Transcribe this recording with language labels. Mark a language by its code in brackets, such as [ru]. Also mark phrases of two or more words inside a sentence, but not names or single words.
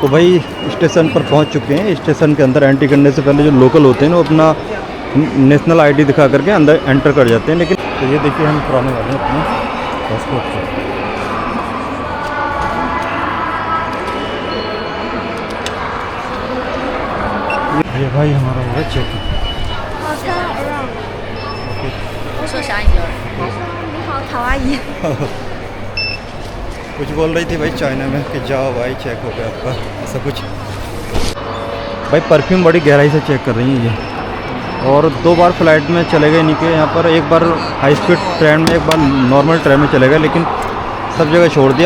[hi] तो भाई स्टेशन पर पहुंच चुके हैं। स्टेशन के अंदर एंट्री करने से पहले जो लोकल होते हैं ना, वो अपना [en] national ID [hi] दिखा करके अंदर एंटर कर जाते हैं। लेकिन तो ये देखिए हम पुराने वाले हैं अपने पासपोर्ट से। ये भाई हमारा हो रहा चेक। [zh] 我说小影儿。你好，卡哇伊。 [hi] कुछ बोल रही थी भाई चाइना में कि जाओ भाई चेक हो गया आपका, ऐसा कुछ। भाई परफ्यूम बड़ी गहराई से चेक कर रही हैं ये। और 2 बार फ्लाइट में चले गए इनके यहाँ पर, एक बार [en] high speed train [hi] में, एक बार [en] normal train [hi] में चले गए, लेकिन सब जगह छोड़ दिया।